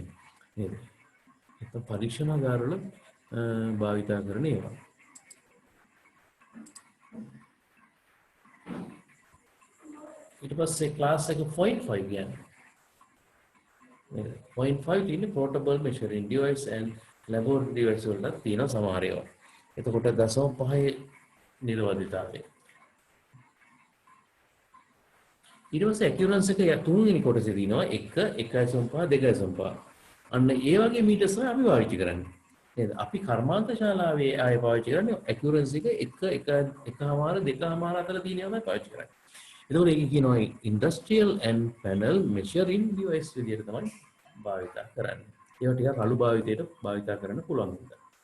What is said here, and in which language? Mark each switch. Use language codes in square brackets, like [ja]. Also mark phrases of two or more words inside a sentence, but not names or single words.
[si] නේද? ඒක පරීක්ෂණාගාරවල භාවිත කරන ඒවා. ඊට පස්සේ ක්ලාස් එක 0.5 කියන්නේ. 0.5 තියෙන්නේ [en] portable measuring device and laboratory device [si] වලට තියෙන සමහර ඒවා. එතකොට 0.5 නිර්වදිතාවය. ඊට පස්සේ accuracy එක තුන්වෙනි කොටසේ තියෙනවා 1 1.5 2.5. අන්න ඒ වගේ මීටර්ස් තමයි අපි පාවිච්චි කරන්නේ. නේද? අපි කර්මාන්ත ශාලාවේ ආයෙ පාවිච්චි කරන්නේ accuracy එක 1.5 2.5 අතර තියෙන ඒවා තමයි පාවිච්චි කරන්නේ. එතකොට ඒක කියනවා [en] industrial and panel measuring device [si] විදිහට තමයි භාවිත කරන්නේ. ඒවා ටිකක් අලු භාවිතයට භාවිත කරන්න පුළුවන් නිසා.